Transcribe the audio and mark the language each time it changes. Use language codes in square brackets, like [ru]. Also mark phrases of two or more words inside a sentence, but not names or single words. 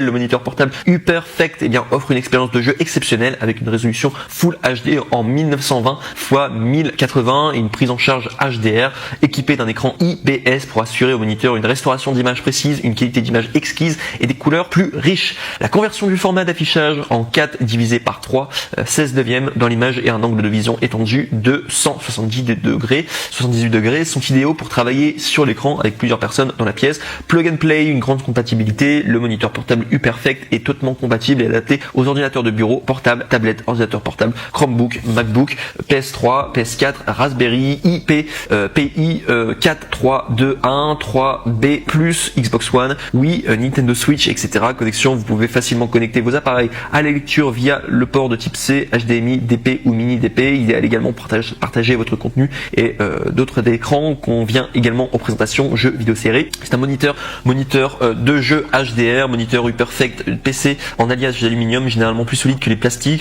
[fr] Le moniteur portable UPerfect offre une expérience de jeu exceptionnelle avec une résolution Full HD en 1920 x 1080 et une prise en charge HDR, équipé d'un écran IPS pour assurer au moniteur une restauration d'image précise, une qualité d'image exquise et des couleurs plus riches. La conversion du format d'affichage en 4 divisé par 3, 16 neuvième dans l'image et un angle de vision étendu de 78 degrés sont idéaux pour travailler sur l'écran avec plusieurs personnes dans la pièce. [en] Plug and play, [fr] une grande compatibilité. Le moniteur portable UPerfect est totalement compatible et adapté aux ordinateurs de bureau, portables, tablettes, ordinateurs portables, Chromebook, MacBook, PS3, PS4, Raspberry, PI 4321, 3B+, Xbox One, Wii, Nintendo Switch, etc. Connexion, vous pouvez facilement connecter vos appareils à la lecture via le port de type C, HDMI, DP ou mini DP. Idéal également pour partager votre contenu et d'autres écrans qu'on vient également en présentation jeux vidéo série. C'est un moniteur de jeu HDR, moniteur UPerfect PC en alliage d'aluminium, généralement plus solide que les plastiques.